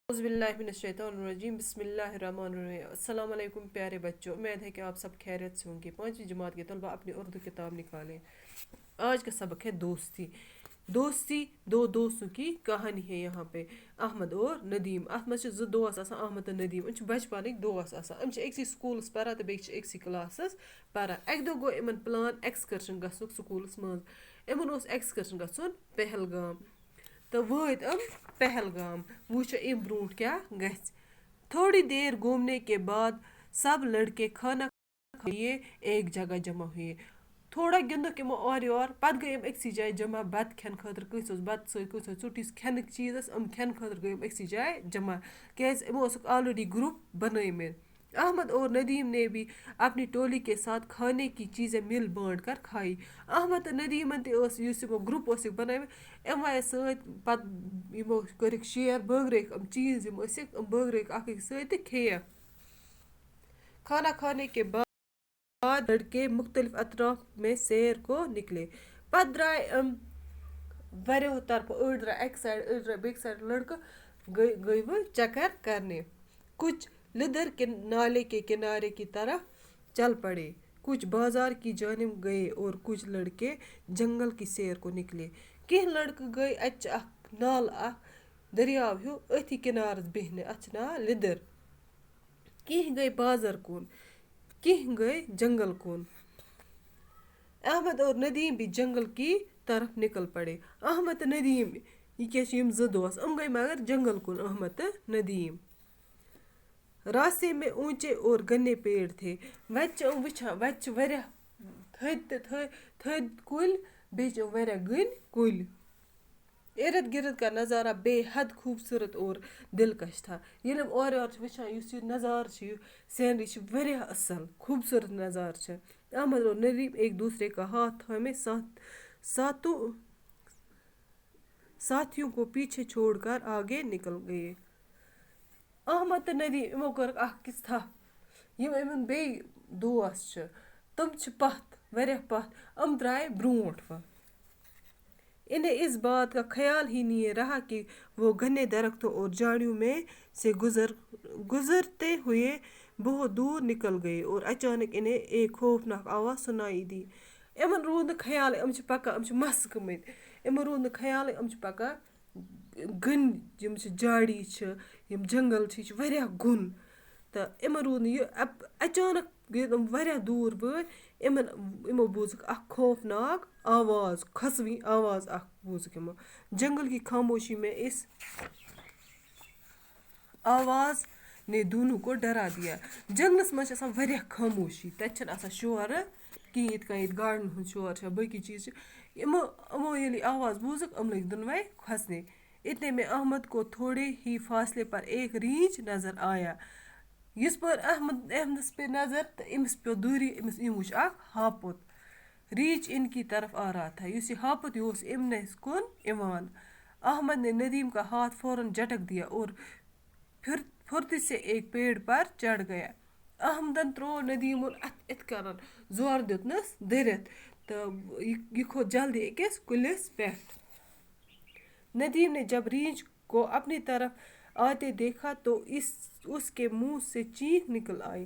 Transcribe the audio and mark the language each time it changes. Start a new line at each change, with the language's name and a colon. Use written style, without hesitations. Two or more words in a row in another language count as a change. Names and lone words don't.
Arabic: اعوذ باللہ من الشیطان الرجیم بسم اللہ الرحمن الرحیم السلام علیکم
Urdu: پیارے بچوں، امید ہے کہ آپ سب خیریت سے ہوں گے۔ 5ویں جماعت کے طلبہ اپنی اردو کتاب نکالیں۔ آج کا سبق ہے دوستی۔ دوستی دو دوستوں کی کہانی ہے یہاں پہ، احمد اور ندیم۔
Kashmiri: ات مز زٕ دوس آسان احمد تو ندیم، ام بچپنک دوس آسان، ام اکسی سکولس پران تو بیٚیہِ اکسی کلاسس پران۔ اکہ دۄہ گوٚو یمن
English: plan excursion
Kashmiri: گژھنُک سکولس منٛز۔ یمن اوس ایکسکرشن گژھُن پہلگام تو وٲتۍ ام پہلگام۔ وٕچھو ام برونٹھ کیا گژھِ۔
Urdu: تھوڑی دیر گھومنے کے بعد سب لڑکے کھانا کھائے ایک جگہ جمع ہوئے۔
Kashmiri: تھوڑا گندُک یمو اور یور، پتہٕ گٔے یِم أکسٕے جایہِ جمع بتہٕ کھٮ۪نہٕ خٲطرٕ۔ کٲنٛسہِ اوس بتہٕ سۭتۍ، کٲنٛسہِ اوس ژوٚٹ، یُس کھٮ۪نٕکۍ چیٖز ٲسۍ یِم کھٮ۪نہٕ خٲطرٕ گٔے یِم أکسٕے جایہِ جمع، کیازِ یِمو اوسُکھ آلریڈی گروپ بنٲیمٕتۍ۔
Urdu: احمد اور ندیم نے بھی اپنی ٹولی کے ساتھ کھانے کی چیزیں مل بانٹ کر کھائی۔
Kashmiri: احمد تو ندیمن تہِ ٲس یُس یِمو گروپ اوسُکھ بنٲومٕتۍ، یِم آیہِ سۭتۍ، پتہٕ یِمو کٔرِکھ شیر، بٲگرٲیِکھ یِم چیٖز یِم ٲسِکھ یِم بٲگرٲیِکھ اکھ أکِس سۭتۍ تہٕ کھیٚیَکھ۔
Urdu: کھانا کھانے کے بعد لڑکے مختلف اطراف میں سیر کو نکلے۔
Kashmiri: پتہٕ درٛاے واریاہو طرفو، أڑۍ درٛاے اکہِ سایڈٕ، أڑۍ درٛاے بیٚکہِ سایڈٕ، لڑکہٕ گٔے
Urdu: وہ چکر کرنے۔ کچھ لدر کے نالے کے کنارے کی طرف چل پڑے، کچھ بازار کی جانب گئے اور کچھ لڑکے جنگل کی سیر کو نکلے۔
Kashmiri: کینٛہہ لڑکہٕ گٔے، اتہِ چھُ اکھ نالہٕ اکھ دٔریاو ہیوٗ، أتھی کِنارس بیہنہِ، اتھ چھُ ناو لدٕر۔ کینٛہہ گٔے بازر کُن، کینٛہہ گٔے جنگل کُن۔
Urdu: احمد اور ندیم بھی جنگل کی طرف نکل پڑے۔
Kashmiri: احمد تو ندیم، یہ کیا چھِ یِم زٕ دوس، یِم گٔے مگر جنگل کُن، احمد تو ندیم۔
Urdu: راستے میں اونچے اور گھنے پیڑ تھے۔
Kashmiri: وتہِ چھِ یِم وٕچھان، وتہِ چھِ واریاہ تھٔدۍ کُلۍ، بیٚیہِ چھِ یِم واریاہ گٔنۍ کُلۍ۔
Urdu: ارد گرد کا نظارہ بے حد خوبصورت اور دلکش تھا۔
Kashmiri: ییٚلہِ یِم اورٕ یور چھِ وٕچھان، یُس یہِ نظارٕ چھُ، یہِ سینری چھِ واریاہ اصل، خوبصورت نظارٕ چھِ۔
Urdu: احمد اور ندیم ایک دوسرے کا ہاتھ تھامے ساتھیوں کو پیچھے چھوڑ کر آگے نکل گئے۔
Kashmiri: احمد تو ندیم یمو کٔرٕکھ اکھ أکِس تھپھ۔ یِم یِمن بیٚیہِ دوس چھِ تِم چھِ پتھ، واریاہ پتھ، یِم درٛاے برونٹھ وۄنۍ۔
Urdu: انہیں اس بات کا خیال ہی نہیں رہا کہ وہ گھنے درختوں اور جھاڑیوں میں سے گزرتے ہوئے بہت دور نکل گئے اور اچانک انہیں ایک خوفناک آواز سنائی دی۔
Kashmiri: یمن روٗد نہٕ خیالٕے یِم چھِ پکان، یِم چھِ مست گٔمٕتۍ، یمن روٗد نہٕ خیالٕے یِم چھِ پکان، گٔنۍ یِم چھِ جھاڑی چھِ، یِم جنگل چھِ، یہِ چھُ واریاہ گوٚن تہٕ یِمن روٗد نہٕ یہِ، اچانک ییٚلہِ یِم واریاہ دوٗر وٲتۍ، یِمو بوٗزُکھ اکھ خوفناک آواز، کھۄژوٕنۍ آواز اکھ بوٗزُکھ یِمو۔
Urdu: جنگل کی خاموشی میں اس آواز نے دونوں کو ڈرا دیا۔
Kashmiri: جنگلس منٛز چھِ آسان واریاہ خاموشی، تتہِ چھنہٕ آسان شورٕ کِہیٖنۍ، یِتھ کٔنۍ ییٚتہِ گاڑٮ۪ن ہُنٛد شور چھُ یا باقٕے چیٖز چھِ۔ یِمو ییٚلہِ یہِ آواز بوٗزُکھ، یِم لٔگۍ دۄنوَے کھۄژنہِ۔
Urdu: اتنے میں احمد کو تھوڑے ہی فاصلے پر ایک ریچھ نظر آیا۔
Kashmiri: یِژ پٲرۍ احمدس پے نظر تہٕ أمِس پیوٚو دوٗری، أمِس وٕچھ اکھ ہاپُت۔
Urdu: ریچھ ان کی طرف آ رہا تھا،
Kashmiri: یُس یہِ ہاپُت یہِ اوس یِمنٕے کُن یِوان۔
Urdu: احمد نے ندیم کا ہاتھ فوراً جھٹک دیا اور پھرتی سے ایک پیڑ پر چڑھ گیا۔
Kashmiri: احمدن تروو ندیمُن اتھ یِتھ کٔنن، زورٕ دیُتنس دٔرِتھ تہٕ یہِ کھوٚت جلدی أکِس کُلِس پٮ۪ٹھ۔
Urdu: ندیم نے جب ریچھ کو اپنی طرف آتے دیکھا تو اس کے منہ سے چیخ نکل آئی۔